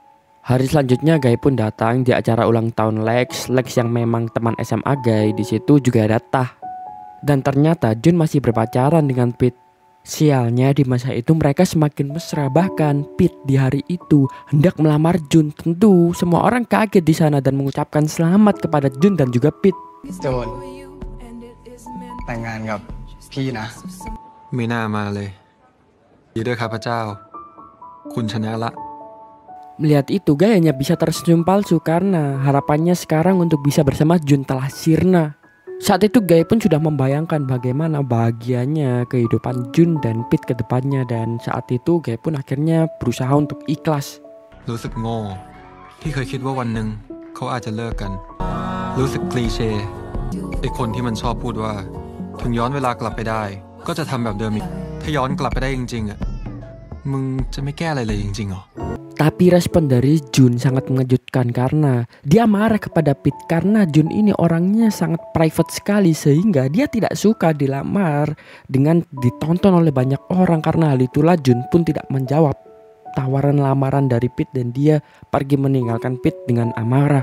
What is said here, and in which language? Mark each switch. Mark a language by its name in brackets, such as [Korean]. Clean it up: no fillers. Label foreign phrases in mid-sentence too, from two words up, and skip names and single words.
[Indonesian] Hari selanjutnya Guy pun datang di acara ulang tahun Lex yang memang teman SMA Guy. Di situ juga ada Tah. Dan ternyata Jun masih berpacaran dengan Pete. Sialnya di masa itu mereka semakin mesra, bahkan Pete di hari itu hendak melamar Jun. Tentu semua orang kaget di sana dan mengucapkan selamat kepada Jun dan juga Pete. [Thai] โจนแต่งงานกับพี่นะ ไม่น่ามาเลยดีด้วยครับพระเจ้าคุณชนะละ [Indonesian] Melihat itu Guy hanya bisa tersenyum palsu karena harapannya sekarang untuk bisa bersama Jun telah sirna. Saat itu Guy pun sudah membayangkan bagaimana bahagianya kehidupan Jun dan Pete ke depannya, dan saat itu Guy pun akhirnya berusaha untuk ikhlas. [Thai] รู้สึกโง่ที่เคยคิดว่าวันหนึ่งเขาอาจจะเลิกกันรู้สึกคลีเช่ไอ้คนที่มันชอบพูดว่าถึงย้อนเวลากลับไปได้ก็จะทำแบบเดิมอีกถ้าย้อนกลับไปได้จริงๆอ่ะมึงจะไม่แก้อะไรเลยจริงๆหรอ [Indonesian] Tapi respon dari Jun sangat mengejutkan karena dia marah kepada Pete karena Jun ini orangnya sangat private sekali sehingga dia tidak suka dilamar dengan ditonton oleh banyak orang. Karena hal itulah Jun pun tidak menjawab tawaran lamaran dari Pete dan dia pergi meninggalkan Pete dengan amarah.